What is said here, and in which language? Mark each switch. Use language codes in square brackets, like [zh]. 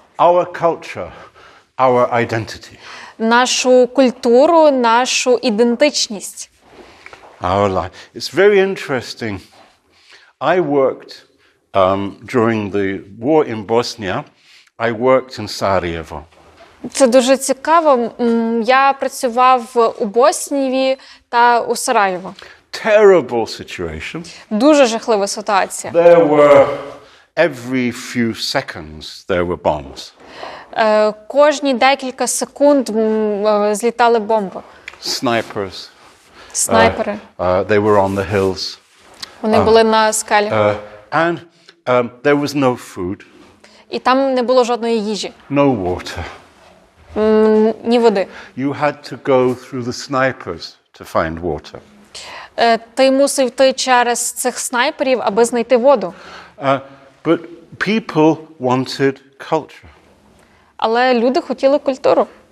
[en] Our culture, our identity. [uk] Нашу культуру, нашу ідентичність. [en] Our life. It's very interesting. I worked during the war in Bosnia. I worked in Sarajevo. [uk] Це дуже цікаво. Я працював у Боснії та у Сараєво. [en] Terrible situation. [uk] Дуже жахлива ситуація. [en] There were, every few seconds, there were bombs. [uk] Кожні декілька секунд злітали бомби. [en] Snipers. [uk] Снайпери. [en] They were on the hills. [uk] Вони були на скелі. [en] And there was no food. [uk] І там не було жодної їжі. [en] No water. [uk] Ні води. [en] You had to go through the snipers to find water. [uk] Ти мусив йти через цих снайперів, аби знайти воду. [en] But people wanted culture. [uk] Але люди хотіли культуру.